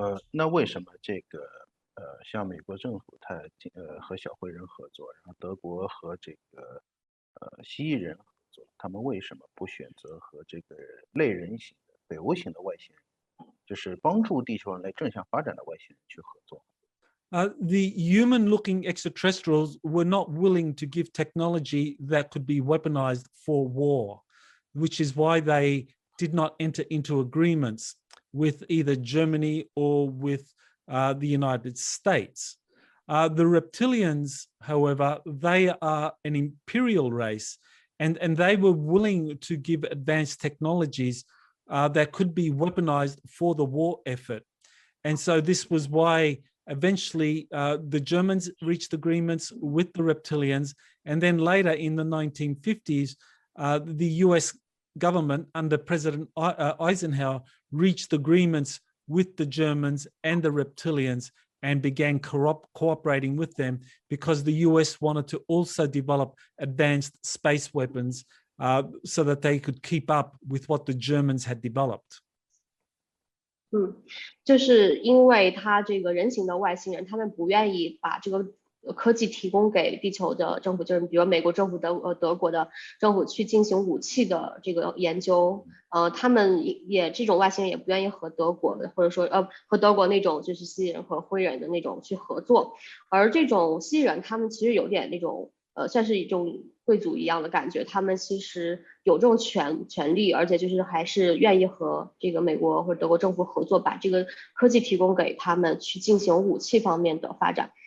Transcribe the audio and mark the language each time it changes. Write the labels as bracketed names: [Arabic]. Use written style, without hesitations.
[Chinese] 那为什么这个像美国政府它和小灰人合作，然后德国和这个蜥蜴人合作，他们为什么不选择和这个类人型的北欧型的外星人，就是帮助地球人类正向发展的外星人去合作 [English] ？The human-looking extraterrestrials were not willing to give technology that could be weaponized for war, which is why they did not enter into agreements with either Germany or with the United States. The reptilians, however, they are an imperial race, and they were willing to give advanced technologies that could be weaponized for the war effort. And so this was why eventually the Germans reached agreements with the reptilians, and then later in the 1950s, the US government under President Eisenhower reached agreements with the Germans and the reptilians and began cooperating with them because the US wanted to also develop advanced space weapons so that they could keep up with what the Germans had developed. [Chinese] 就是因为他这个人形的外星人，他们不愿意把这个科技提供给地球的政府，就是比如美国政府德国的政府去进行武器的这个研究，他们也这种外星人也不愿意和德国的，或者说和德国那种就是蜥蜴人和灰人的那种去合作，而这种蜥蜴人他们其实有点那种算是一种贵族一样的感觉，他们其实有这种权利，而且就是还是愿意和这个美国或者德国政府合作，把这个科技提供给他们去进行武器方面的发展。